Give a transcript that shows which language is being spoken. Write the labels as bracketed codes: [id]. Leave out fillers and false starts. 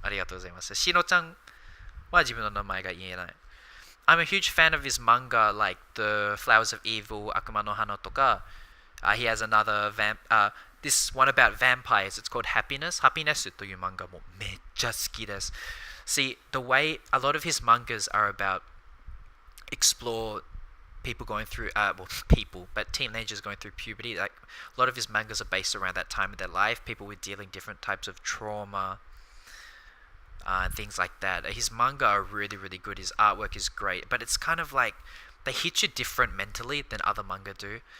[ja] ありがとうございます。しのちゃんは自分の名前が言えない。 [en] I'm a huge fan of his manga, like The Flowers of Evil, Akuma no Hana toka. He has another this one about vampires. It's called Happiness. [ja] Happiness という漫画もめっちゃ好きです。 [en] See, the way a lot of his mangas are about explore people going through, but teenagers going through puberty. Like a lot of his mangas are based around that time of their life. People with dealing different types of trauma. And things like that. His manga are really, really good. His artwork is great, but it's kind of like they hit you different mentally than other manga do.